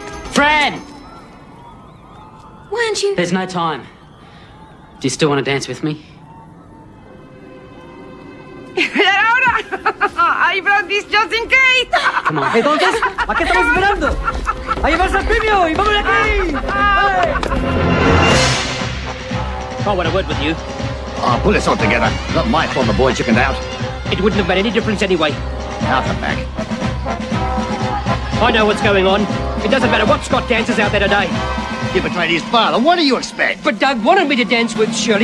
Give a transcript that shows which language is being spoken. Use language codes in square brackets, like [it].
[en] Fran! Why aren't you? There's no time. Do you still want to dance with me? I brought this just in case. Come on. [es] Entonces, ¿a qué estamos esperando? ¡A llevarse el premio! ¡Y vamos de aquí! [en] I want a word with you. Oh, pull this all together. Not my fault the boy chickened out. It wouldn't have made any difference anyway. Out and back. I know what's going on. It doesn't matter what Scott dances out there today. He betrayed his father. What do you expect? But Doug wanted me to dance with Shirley.